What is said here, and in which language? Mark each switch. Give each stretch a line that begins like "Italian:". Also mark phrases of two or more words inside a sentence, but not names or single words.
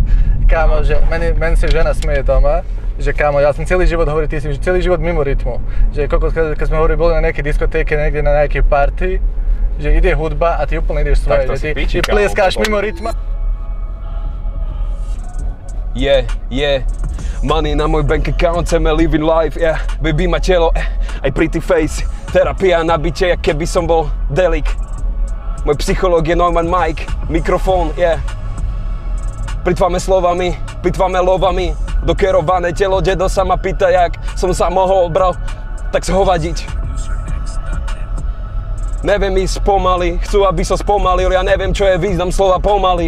Slovak: Kámo, že meni si žena smeje doma, že kámo, ja som celý život hovoril, ty si celý život mimo rytmu. Že keď sme boli na nejakej diskotéke, niekde na nejakej party, že ide hudba a ty úplne ideš svoje, že ty plieskáš mimo rytma. Money na môj
English: bank account,
Slovak: chceme
English: living life,
Slovak: baby má telo, aj
English: pretty face,
Slovak: terapia na biče, jak keby som bol delik. Môj psychológ je Neumann Mike, mikrofón, Plitváme slovami, plitváme lovami, dokerované telo, dedo sa ma pýta, jak som sa mohol, bro, tak zhovadiť. Neviem ísť pomaly, chcú, aby som spomalil, ja neviem, čo je význam slova pomaly.